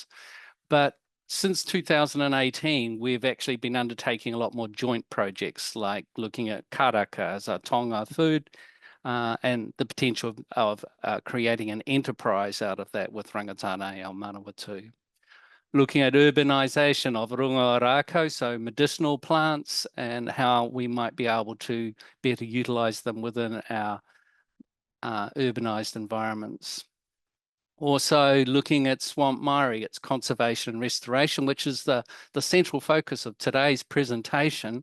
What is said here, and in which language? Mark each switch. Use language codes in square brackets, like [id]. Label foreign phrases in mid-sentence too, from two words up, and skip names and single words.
[en] But since 2018, we've actually been undertaking a lot more joint projects, like looking at karaka as a taonga food, and the potential of creating an enterprise out of that with Rangitāne o Manawatū. Looking at urbanisation of [mi] runga rākau, [en] so medicinal plants, and how we might be able to better utilise them within our urbanised environments. Also looking at Swamp Māori, its conservation and restoration, which is the central focus of today's presentation.